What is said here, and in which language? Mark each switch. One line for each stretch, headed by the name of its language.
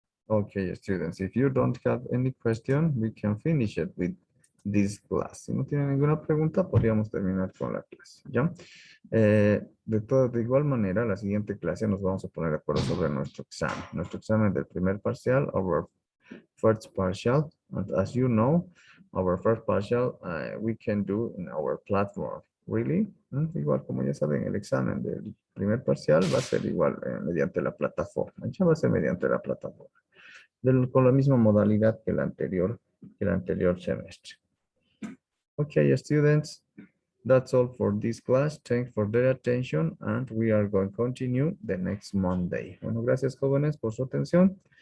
English: Okay, students, if you don't have any question, we can finish it with this class.
Spanish: Si no tienen ninguna pregunta, podríamos terminar con la clase, ¿ya? De igual manera, la siguiente clase nos vamos a poner de acuerdo sobre nuestro examen del primer parcial,
English: our first partial. And as you know, our first partial, we can do in our platform. Really?
Spanish: Igual, como ya saben, el examen del primer parcial va a ser igual mediante la plataforma. Ya va a ser mediante la plataforma. Con la misma modalidad que el anterior semestre.
English: Okay, students, that's all for this class. Thanks for their attention and we are going to continue the next Monday.
Spanish: Bueno, gracias jóvenes por su atención.